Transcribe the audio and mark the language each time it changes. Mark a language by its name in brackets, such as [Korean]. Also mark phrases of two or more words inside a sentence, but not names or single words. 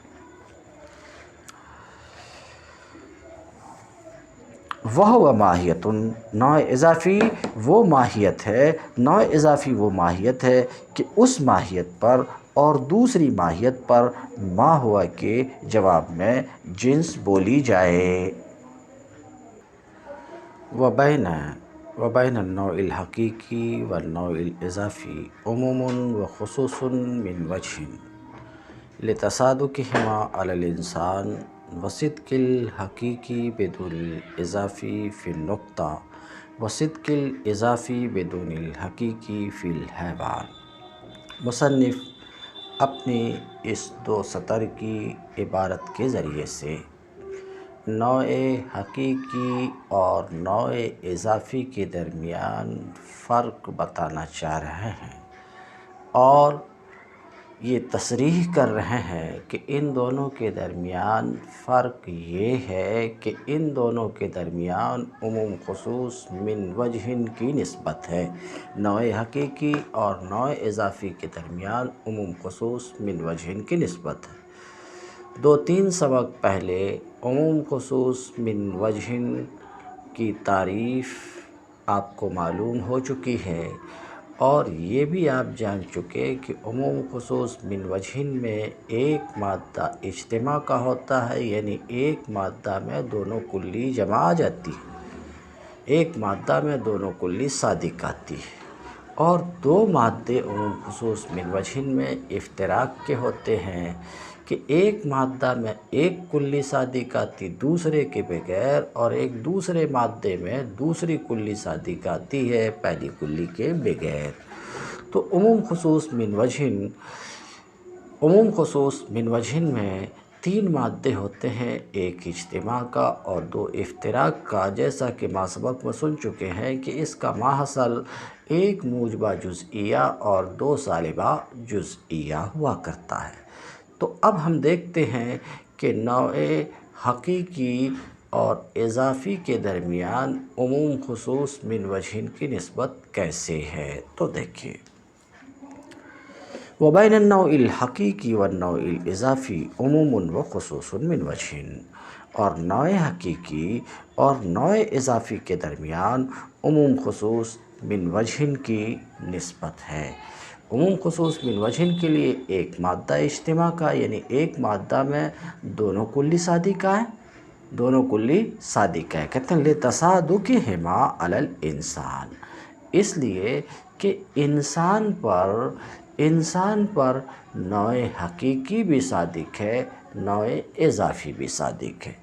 [Urdu] وہ ماہیت، نوع اضافی وہ ماہیت ہے، نوع اضافی وہ ماہیت ہے کہ اس ماہیت پر اور دوسری ماہیت پر ما ہوا کے جواب میں جنس بولی جائے۔ [Arabic] وبین النوع الحقیقی والنوع الاضافی عموم وخصوص من وجہ لتصادقہما علی الانسان وصدق الحقیقی بدون الاضافی فی النقطہ وصدق الاضافی بدون الحقیقی فی الحیوان۔ [Urdu] مصنف اپنی اس 2 سطر کی عبارت کے ذریعے سے نوع حقیقی اور نوع اضافی کے درمیان فرق بتانا چاہ رہے ہیں، اور یہ تصریح کر رہے ہیں کہ ان دونوں کے درمیان فرق یہ ہے کہ ان دونوں کے درمیان عموم خصوص من وجہ کی نسبت ہے۔ نوع حقیقی اور نوع اضافی کے درمیان عموم خصوص من وجہ کی نسبت ہے۔ 2-3 سبق پہلے عموم خصوص من وجہ کی تعریف آپ کو معلوم ہو چکی ہے، اور یہ بھی آپ جان چکے کہ عموم خصوص من وجہ میں ایک مادہ اجتماع کا ہوتا ہے، یعنی ایک مادہ میں دونوں کلی جمع آ جاتی ہے، ایک مادہ میں دونوں کلی صادق آتی ہے، اور 2 مادے عموم خصوص من وجہ میں افتراق کے ہوتے ہیں کہ کہ ایک مادہ میں ایک کلی صادق آتی دوسرے کے بغیر، اور ایک دوسرے مادے میں دوسری کلی صادق آتی ہے پہلی کلی کے بغیر۔ تو عموم خصوص من وجہن میں تین مادے ہوتے ہیں، ایک اجتماع کا اور دو افتراق کا، جیسا کہ ما سبق میں سن چکے ہیں کہ اس کا ماحصل ایک موجبہ جزئیہ اور دو سالبہ جزئیہ ہوا کرتا ہے۔ تو اب ہم دیکھتے ہیں کہ نوع حقیقی اور اضافی کے درمیان عموم خصوص من وجہن کی نسبت کیسے ہے۔ تو دیکھیے، [Arabic] وبین النوع الحقیقی والنوع الاضافی عموم و خصوص من وجہن، [Urdu] اور نوع حقیقی اور نوع اضافی کے درمیان عموم خصوص من وجہن کی نسبت ہے۔ عموم خصوص من وجہن کے لیے ایک مادہ اجتماع کا، یعنی ایک مادہ میں دونوں کلی صادق ہیں، دونوں کلی صادق ہیں، کہتے ہیں [Arabic] لتصادقہما علی الانسان، [Urdu] اس لیے کہ انسان پر نوع حقیقی بھی صادق ہے، نوع اضافی بھی صادق ہے۔